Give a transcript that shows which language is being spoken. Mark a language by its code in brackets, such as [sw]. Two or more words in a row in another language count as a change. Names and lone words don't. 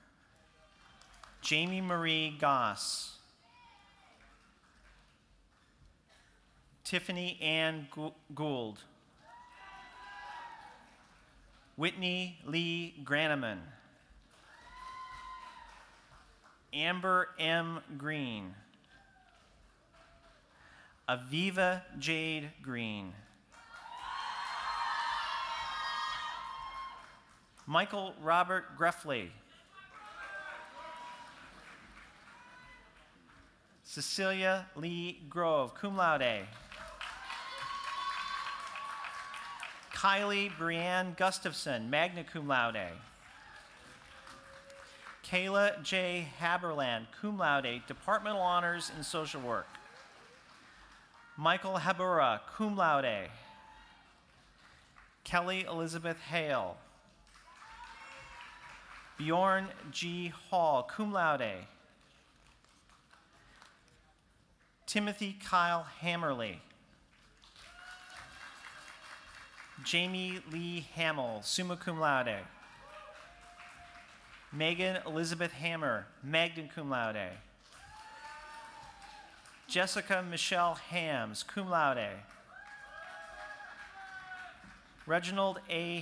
[en] Jamie Marie Goss, Tiffany Ann Gould, Whitney Lee Graneman, Amber M. Green, Aviva Jade Green, Michael Robert Greffley, Cecilia Lee Grove, [la] cum laude, [en] Kylie Brianne Gustafson, [la] magna cum laude, [en] Kayla J. Haberland, [la] cum laude, [en] departmental honors in social work, Michael Habura, [la] cum laude, [en] Kelly Elizabeth Hale, Bjorn G. Hall, [la] cum laude, [en] Timothy Kyle Hammerly, Jamie Lee Hamill, [la] summa cum laude, [en] Megan Elizabeth Hammer, [la] magna cum laude, [en] Jessica Michelle Hams, [la] cum laude, [en] Reginald A.